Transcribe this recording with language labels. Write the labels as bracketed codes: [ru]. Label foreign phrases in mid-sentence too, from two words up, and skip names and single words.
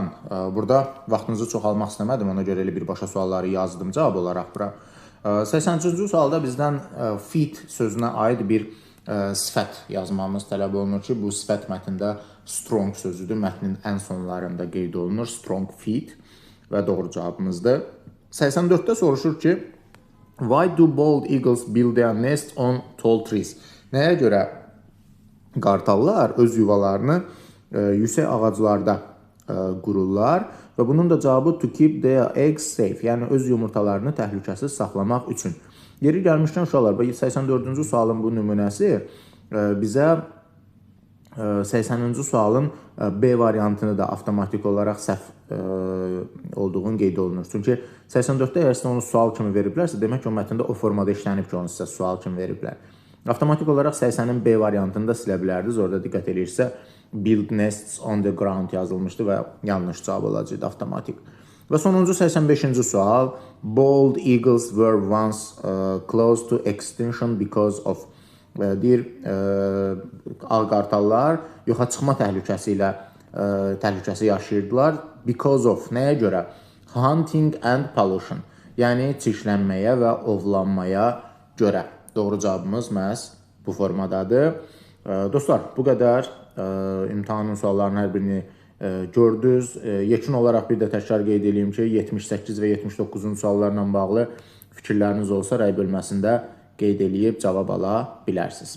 [az] Burada vaxtınızı çox almaq istəmədim, ona görə elə birbaşa sualları yazdım cavab olaraq bura. 80-ci sualda bizdən feet sözünə aid bir sifət yazmamız tələb olunur ki, bu sifət mətndə strong sözüdür. Mətnin ən sonlarında qeyd olunur, [en] strong feet [az] və doğru cavabımızdır. 84-də soruşur ki, [en] why do bald eagles build their nest on tall trees? [az] Nəyə görə qartallar öz yuvalarını yüksək ağaclarda qururlar və bunun da cavabı [en] to keep their eggs safe, [az] yəni öz yumurtalarını təhlükəsiz saxlamaq üçün. Yeri gəlmişkən uşaqlar, 84-cü sualın bu nümunəsi bizə 80-ci sualın B variantını da avtomatik olaraq səhv olduğunu qeyd olunur. Çünki 84-də əgər sizə onu sual kimi veriblərsə, demək ki, o mətndə o formada işlənib ki, onu sizə sual kimi veriblər. Avtomatik olaraq 80-in B variantını da silə bilərdiniz. Orada diqqət edirsə, [en] build nests on the ground [az] yazılmışdı və yanlış cavab olacaqdı avtomatik. Və sonuncu 85-ci sual. [en] Bald eagles were once close to extinction because of [az] deyir, ağ qartallar yoxa çıxma təhlükəsi yaşayırdılar. [en] Because of, [az] nəyə görə? [en] Hunting and pollution, [az] yəni çirklənməyə və ovlanmaya görə. Doğru cavabımız məhz bu formadadır. Dostlar, bu qədər imtahanın suallarının hər birini gördünüz. Yekun olaraq bir də təkrar qeyd edeyim ki, 78 və 79-cu suallarla bağlı fikirləriniz olsa, rəy bölməsində qeyd edib cavab ala bilərsiniz.